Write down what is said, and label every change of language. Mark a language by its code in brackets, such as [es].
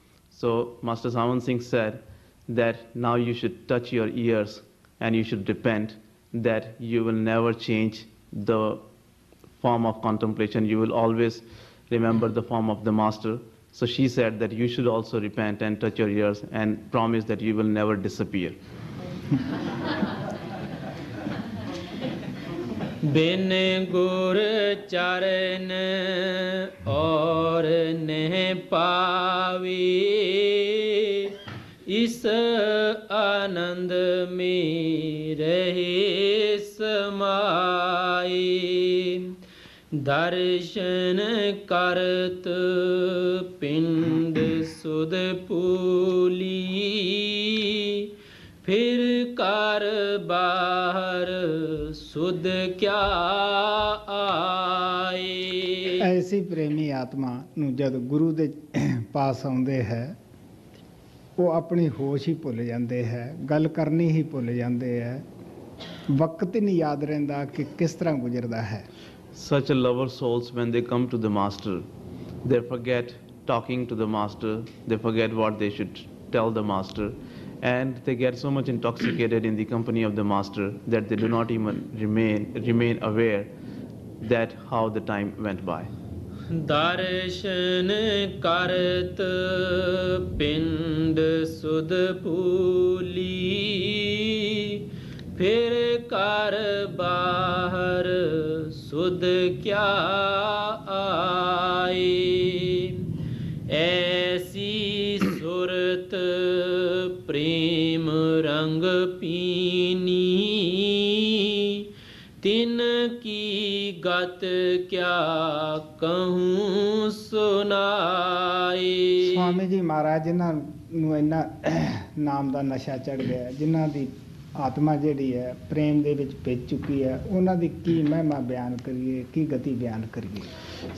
[en] So Master Sawan Singh said that now you should touch your ears and you should repent that you will never change the form of contemplation. You will always remember the form of the Master. So she said that you should also repent and touch your ears and promise that you will never disappear. [hi] बिन गुर चरण और नेह पावी इस आनंद में रहे समाई दर्शन करत पिंड सुध पूली फिर कर बाहर सुध क्या आए। [pa] ਐਸੀ ਪ੍ਰੇਮੀ ਆਤਮਾ ਨੂੰ ਜਦ ਗੁਰੂ ਦੇ ਪਾਸ ਆਉਂਦੇ ਹੈ ਉਹ ਆਪਣੀ ਹੋਸ਼ ਹੀ ਭੁੱਲ ਜਾਂਦੇ ਹੈ, ਗੱਲ ਕਰਨੀ ਹੀ ਭੁੱਲ ਜਾਂਦੇ ਹੈ, ਵਕਤ ਹੀ ਨਹੀਂ ਯਾਦ ਰਹਿੰਦਾ ਕਿ ਕਿਸ ਤਰ੍ਹਾਂ ਗੁਜ਼ਰਦਾ ਹੈ। [en] Such a lover souls, when they come to the Master, they forget talking to the Master, they forget what they should tell the Master, and they get so much intoxicated in the company of the Master that they do not even remain aware that how the time went by. [hi] दर्शन करत पिंड सुध पूली फिर कर बाहर सुध क्या आए। ऐसी सुरत प्रेम रंग पीनी तिन की गत क्या कहूँ सुनाए। [pa] स्वामी जी महाराज जिन्हां ਨੂੰ ਇੰਨਾ ਨਾਮ ਦਾ ਨਸ਼ਾ ਚੜ ਗਿਆ, ਜਿਨ੍ਹਾਂ ਦੀ ਆਤਮਾ ਜਿਹੜੀ ਹੈ ਪ੍ਰੇਮ ਦੇ ਵਿੱਚ ਭਿੱਜ ਚੁੱਕੀ ਹੈ, ਉਹਨਾਂ ਦੀ ਕੀ ਮਹਿਮਾ ਬਿਆਨ ਕਰੀਏ, ਕੀ ਗਤੀ ਬਿਆਨ ਕਰੀਏ।